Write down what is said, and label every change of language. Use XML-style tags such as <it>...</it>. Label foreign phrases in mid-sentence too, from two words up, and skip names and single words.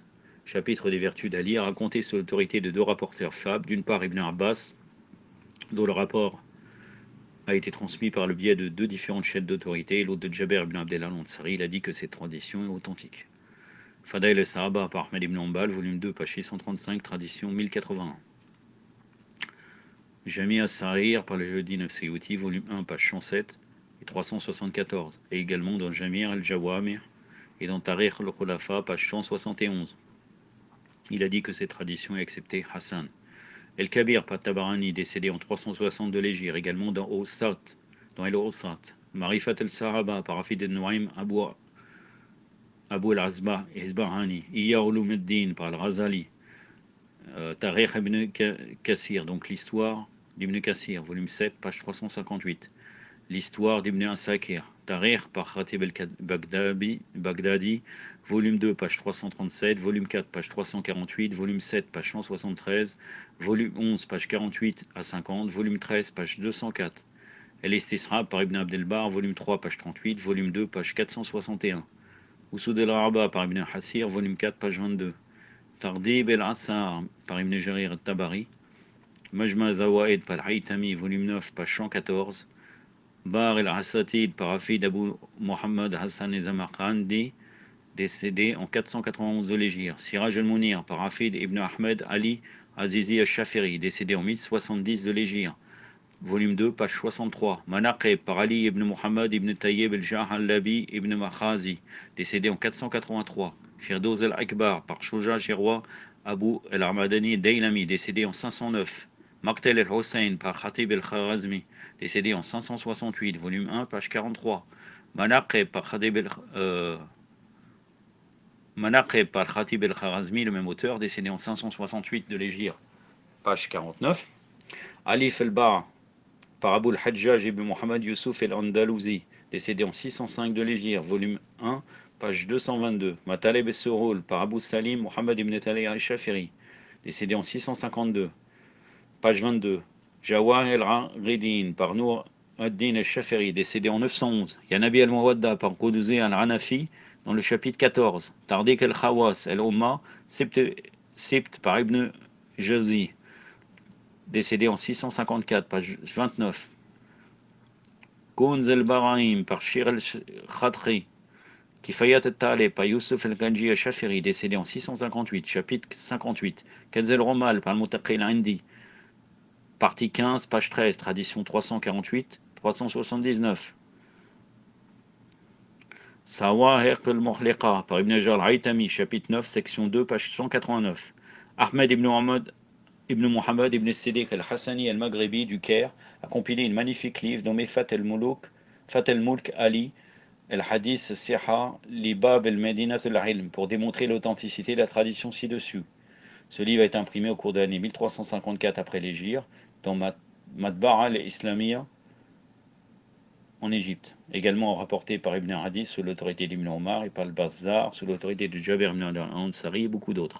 <fr>Chapitre des vertus d'Ali, a raconté sous l'autorité de deux rapporteurs fables, d'une part Ibn Abbas, dont le rapport a été transmis par le biais de deux différentes chaînes d'autorité, et l'autre de Jaber ibn Abdellah al-Ansari, il a dit que cette tradition est authentique. Fadail al-Sahaba par Ahmed ibn Hanbal, volume 2, page 635, tradition 1081. Jami al-Sarir par le Jeuddin al-Seyouti, volume 1, page 107 et 374, et également dans Jamir al-Jawamir et dans Tarikh al-Khulafa, page 171. Il a dit que cette tradition est acceptée Hassan. El-Kabir par Tabarani, décédé en 360 de l'Hégire, également dans El-Osat. Marifat al-Sahaba par Hafid al-Nuaym, Abu al-Azba et Hizbahani. Iya Ulumuddin par al-Razali. Tarikh ibn Kassir, donc l'histoire d'Ibn Kassir, volume 7, page 358. L'histoire d'Ibn Asakir. Tarikh par Khatib al-Baghdadi, volume 2, page 337, volume 4, page 348, volume 7, page 173, volume 11, page 48 à 50, volume 13, page 204. El-Istisrab par Ibn Abdelbar, volume 3, page 38, volume 2, page 461. Usoud el-Araba par Ibn Hassir, volume 4, page 22. Tardib el-Assar par Ibn Jarir al-Tabari, Majma Zawaid par Haytami, volume 9, page 114. Bar el-Asatid par Hafid Abu Muhammad Hassan el-Zamarqandi, décédé en 491 de l'Hégire. Siraj al-Munir par Hafid ibn Ahmed Ali Azizi al-Shafiri, décédé en 1070 de l'Hégire. Volume 2, page 63. Manaqib par Ali ibn Muhammad ibn Tayyib al-Jah al-Labi ibn Makhazi, décédé en 483. Firdoz al-Akbar par Shuja Shirwa Abu al-Armadani Daylami, décédé en 509. Maqtel al-Hussein par Khatib al-Kharazmi, décédé en 568, volume 1, page 43. Manaqib par Khatib al-Kharazmi, le même auteur, décédé en 568 de l'Hégire, page 49. Alif al-Ba' par Abu al-Hajjaj ibn Muhammad Yusuf al-Andalouzi, décédé en 605 de l'Hégire, volume 1, page 222. Mataleb al-Surul par Abu Salim Muhammad ibn Talih al-Shafiri, décédé en 652, page 22. Jawahir al-Ridin par Nour ad-Din al-Shafiri, décédé en 911. Yanabi al-Muwadda par Quduzé al-Hanafi dans le chapitre 14. Tardik al-Khawas al-Umma, Sibt par Ibn Jawzi, décédé en 654, page 29. Kunz al-Barahim par Shir al-Khadri, Kifayat al-Talib par Youssef al-Ganji al-Shafiri, décédé en 658, chapitre 58. Kanz al-Romal par Al-Muttaqi al-Indi, partie 15, page 13, tradition 348, 379. Sawahir al-Muhliqa par Ibn Hajar al-Haytami, chapitre 9, section 2, page 189. Ahmed ibn Muhammad ibn Siddiq al-Hassani al-Maghribi du Caire a compilé une magnifique livre nommé Fat al-Mulk Ali al-Hadith Siha li Bab al-Madinat al-Ilm pour démontrer l'authenticité de la tradition ci-dessus. Ce livre a été imprimé au cours de l'année 1354 après l'Hégire dans Matba'a al-Islamiyya en Égypte, également rapporté par Ibn Hadith sous l'autorité d'Ibn Omar et par le Bazzar sous l'autorité de Jabir ibn al-Ansari et beaucoup d'autres.</fr>